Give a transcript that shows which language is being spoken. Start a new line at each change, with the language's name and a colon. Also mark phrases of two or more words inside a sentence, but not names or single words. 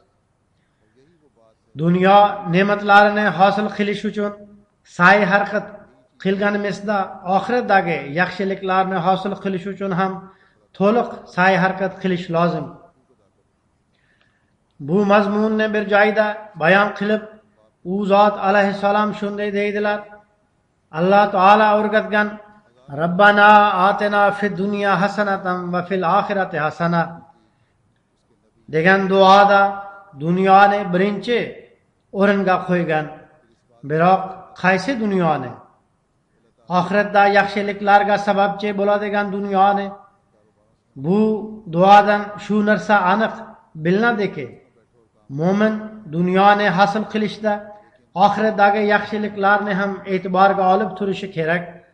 Uzbek: Dunyo ne'matlarini hosil qilish uchun sa'y harakat qilganimizda oxiratdagi yaxshiliklarni hosil qilish uchun ham to'liq sa'y harakat qilish lozim. Bu mazmunni bir joyda bayon qilib, u zot alayhissalom shunday deydilar: Alloh taolo o'rgatgan
Arabic: ربنا آتنا في الدنيا حسنة وفي الآخرة حسنة
Uzbek: degan duoda dunyoni birinchi o'ringa qo'ygan. Biroq qaysi dunyoni? Oxiratda yaxshiliklarga sababchi bo'ladigan dunyoni. Bu duodan shu narsa aniq bilinadiki, mo'min dunyoni hosil qilishda oxiratdagi yaxshiliklarni ham e'tiborga olib turishi kerak.